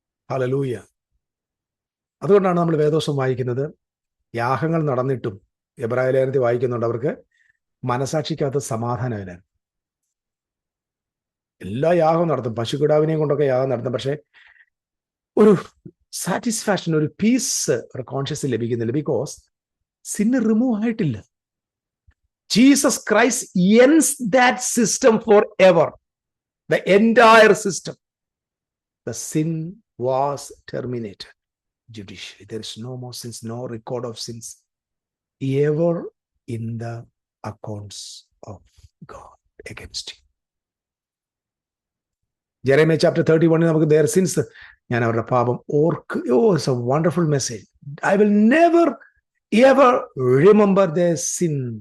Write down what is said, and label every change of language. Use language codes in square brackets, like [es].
[ml] Hallelujah. അതുകൊണ്ടാണ് നമ്മൾ വേദോസം വായിക്കുന്നത്, യാഗങ്ങൾ നടന്നിട്ടും, എബ്രായ ലേഖനത്തിൽ വായിക്കുന്നുണ്ട്, അവർക്ക് മനസാക്ഷിക്കകത്ത് സമാധാനമില്ല. എല്ലാ യാഗവും നടത്തും, പശുക്കിടാവിനെയും കൊണ്ടൊക്കെ യാഗം നടത്തും, പക്ഷെ ഒരു സാറ്റിസ്ഫാക്ഷൻ, ഒരു പീസ് കോൺഷ്യസ് ലഭിക്കുന്നില്ല. ബിക്കോസ് സിന്ന് റിമൂവ് ആയിട്ടില്ല. [en] Jesus Christ ends that system forever. The entire system. The sin was terminated judicially. There is no more sins, no record of sins ever in the accounts of God against you. [ml] Jeremiah chapter 31 നമുക്ക് [en] their sins, [ml] ഞാൻ അവരുടെ പാപം ഓർക്ക്. [en] It's a wonderful message. I will never ever remember their sin.